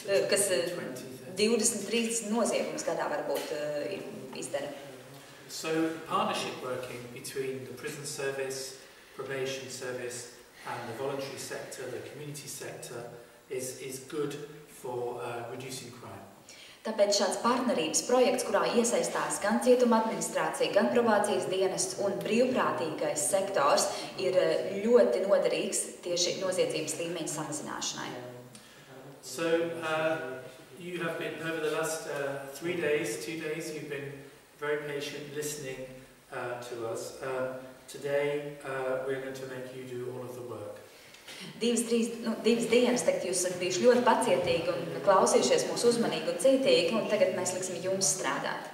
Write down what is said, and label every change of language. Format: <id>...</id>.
<lv>Kas 20-30 noziegumus gadā varbūt izdara.</lv> <en>So partnership working between the prison service, probation service and the voluntary sector, the community sector is good for reducing crime.</en> <lv>Tāpēc šāds partnerības projekts, kurā iesaistās gan cietuma administrācija, gan probācijas dienests un brīvprātīgais sektors, ir ļoti noderīgs tieši noziedzības līmeņa samazināšanai.</lv> <en>So you have been, over the last 2 days, you've been very patient listening to us. Today we're going to make you do all of the work.</en> <lv>Divas dienas, tagad jūs esat bijuši ļoti pacietīgi un klausījušies mūs uzmanīgi un cītīgi, un tagad mēs liksim jums strādāt.</lv>